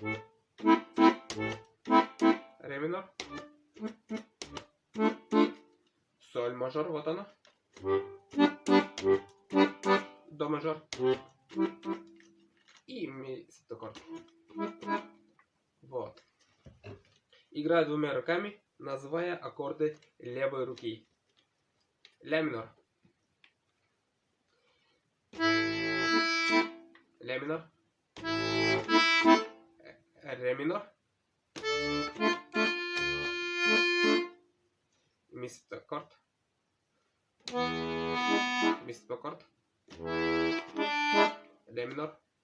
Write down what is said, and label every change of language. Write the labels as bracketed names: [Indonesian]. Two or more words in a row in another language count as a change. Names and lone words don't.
[Russian] Ре минор. Соль мажор. Вот оно. До мажор и ми септаккорд. Вот. Играю двумя руками, называя аккорды левой руки. Ля минор. Ля минор. Ре минор. Ми септаккорд. Ми септаккорд. Ля минор.